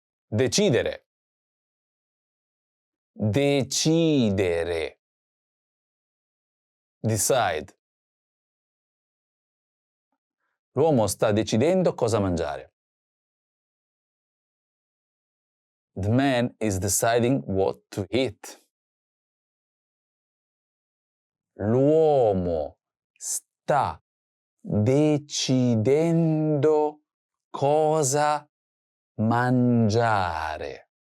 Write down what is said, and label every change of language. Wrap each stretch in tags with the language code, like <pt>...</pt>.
<it>Decidere. Decidere.</it> <en>Decide.</en> <it>L'uomo sta decidendo cosa mangiare.</it> <en>The man is deciding what to eat.</en> <it>L'uomo sta decidendo cosa mangiare.</it>